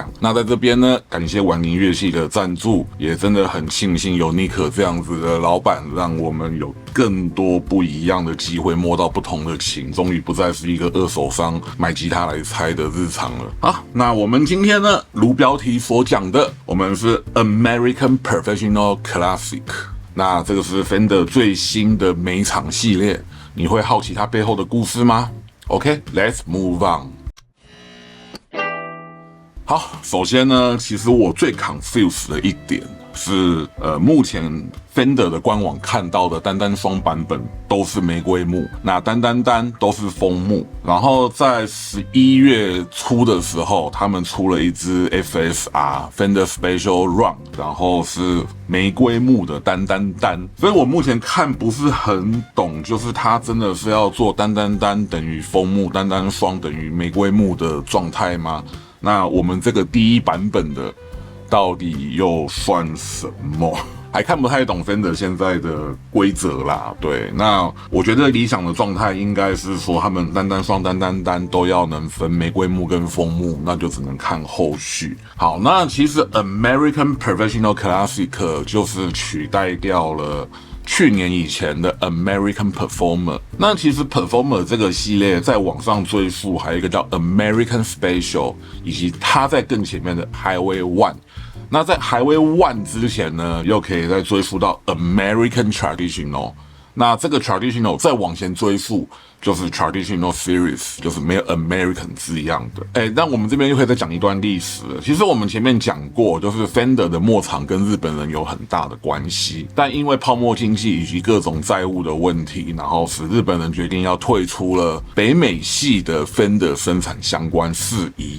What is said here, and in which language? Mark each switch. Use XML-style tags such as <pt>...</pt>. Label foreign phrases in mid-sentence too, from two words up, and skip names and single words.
<zh>那在這邊呢，感謝婉伶樂器的贊助，也真的很慶幸有尼克這樣子的老闆，讓我們有更多不一樣的機會摸到不同的琴，終於不再是一個二手商買吉他來猜的日常了。好，那我們今天呢，如標題所講的，我們是 American Professional Classic。那這個是 Fender 最新的每場系列，你會好奇它背後的故事嗎？</zh> <en>OK，let's move on。</en> <zh>好，首先呢，其實我最 confused 的一點是，目前 Fender 的官網看到的单双版本都是玫瑰木，那单都是枫木。然後在11月初的時候，他們出了一支 FSR Fender Special Run，然後是玫瑰木的单，所以我目前看不是很懂，就是它真的是要做单等於枫木，单雙等於玫瑰木的狀態嗎？那我們這個第一版本的到底又算什麼？還看不太懂 Fender 現在的規則啦。對，那我覺得理想的狀態應該是說，他們單雙單都要能分玫瑰木跟枫木，那就只能看後續。好，那其實 American Professional Classic 就是取代掉了去年以前的 American Performer。那其實 Performer 這個系列在往上追溯，還有一個叫 American Special，以及它在更前面的 Highway One。那在 Highway One 之前呢，又可以再追溯到 American Traditional。那這個 Traditional 再往前追溯，就是 Traditional Series，就是沒有 American 字樣的。那我們這邊又可以再講一段歷史了。其實我們前面講過，就是 Fender 的末場跟日本人有很大的關係，但因為泡沫經濟以及各種債務的問題，然後使日本人決定要退出了北美系的 Fender 生產相關事宜。</zh>